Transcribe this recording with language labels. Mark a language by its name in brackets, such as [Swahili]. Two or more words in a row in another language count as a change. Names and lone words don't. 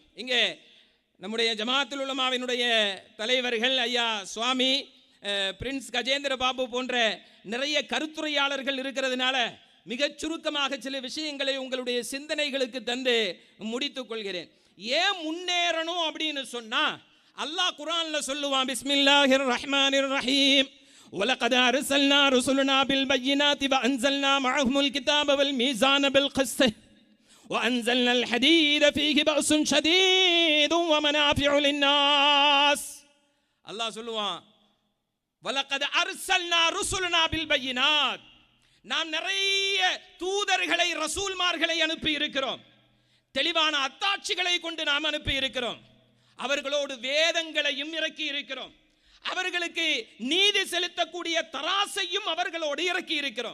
[Tamil] இங்கே நம்முடைய ஜமாத்துல் உலமாவினுடைய தலைவர்கள் ஐயா சுவாமி, பிரின்ஸ் கஜேந்திர பாபு போன்ற நிறைய கருத்துரையாளர்கள் இருக்கிறதுனால மிகச் சுருக்கமாக சில விஷயங்களை உங்களுடைய சிந்தனைகளுக்கு தந்து முடித்துக் கொள்கிறேன். ஏன் முன்னேறணும் அப்படின்னு சொன்னா, அல்லாஹ் குர்ஆன்ல சொல்லுவான், [Arabic] بسم الله الرحمن الرحيم, وَلَقَدْ أَرْسَلْنَا رُسُلَنَا بِالْبَيِّنَاتِ وَأَنزَلْنَا مَعَهُمُ الْكِتَابَ وَالْمِيزَانَ بِالْقِسْطِ وَأَنزَلْنَا الْحَدِيدَ فِيهِ بَأْسٌ شَدِيدٌ وَمَنَافِعُ لِلنَّاسِ. [Tamil] அல்லாஹ் சொல்லுவான், [Arabic] وَلَقَدْ أَرْسَلْنَا رُسُلَنَا بِالْبَيِّنَاتِ, [Tamil] நாம் நிறைய தூதர்களை ரசூல்மார்களை அனுப்பி இருக்கிறோம். தெளிவான அத்தாட்சிகளை கொண்டு நாம் அனுப்பி இருக்கிறோம். அவர்களோடு வேதங்களையும் இறக்கி இருக்கிறோம். அவர்களுக்கு நீதி செலுத்தக்கூடிய தராசையும் அவர்களோடு இறக்கி இருக்கிறோம்.